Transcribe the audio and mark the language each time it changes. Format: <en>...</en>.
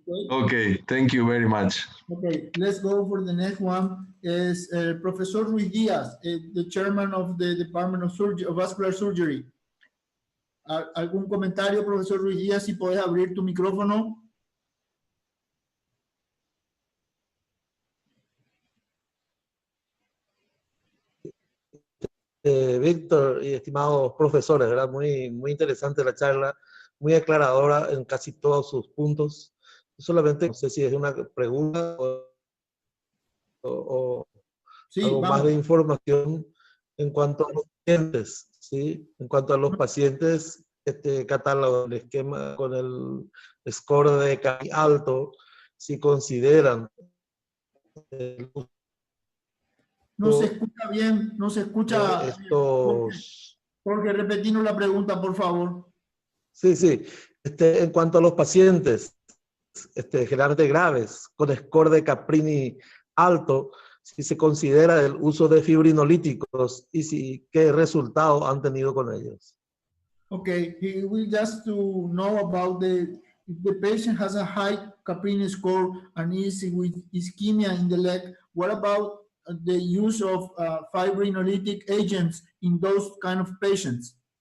<en>Okay, thank you very much. Okay, let's go for the next one. Is Professor Ruiz Diaz, the chairman of the Department of Vascular Surgery.</en> <es>¿Algún comentario, profesor Ruiz Díaz? Si puedes abrir tu micrófono. Víctor y estimados profesores, ¿verdad? Muy interesante la charla, muy aclaradora en casi todos sus puntos. Solamente no sé si es una pregunta o sí, algo más de información en cuanto a los pacientes, ¿sí? En cuanto a los pacientes, catálogo, el esquema con el score de Caprini alto, si consideran no se escucha bien, no se escucha. Jorge, repetimos la pregunta, por favor. Sí, sí. En cuanto a los pacientes generalmente graves, con score de Caprini alto, si se considera el uso de fibrinolíticos y qué resultados han tenido con ellos.</es> <en>Okay, he will just to know about if the patient has a high Caprini score and is with ischemia in the leg, what about the use of fibrinolytic agents in those kind of patients?</en>